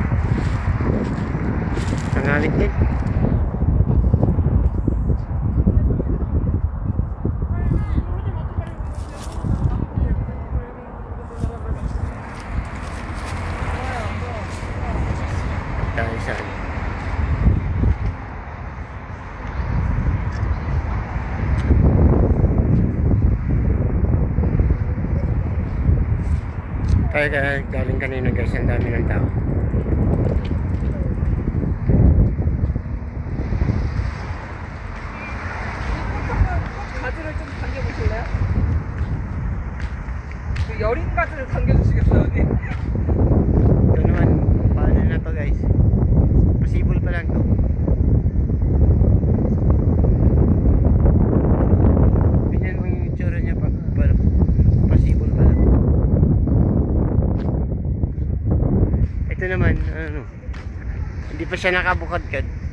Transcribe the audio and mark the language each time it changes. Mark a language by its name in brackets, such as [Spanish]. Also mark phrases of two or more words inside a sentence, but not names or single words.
[Filipino] Nangalit din. Tayo saan? Tayo galing kanina, guys, ang dami ng tao. [Korean] 가지를 좀 당겨보실래요? 그 여린 가지를 당겨주시겠어요, 언니? [Filipino] Ito naman, paano na to, guys? Possible pa lang to. Ganyan ang itsura niya pa, possible pa lang. Ito naman, hindi pa siya nakabukadkad.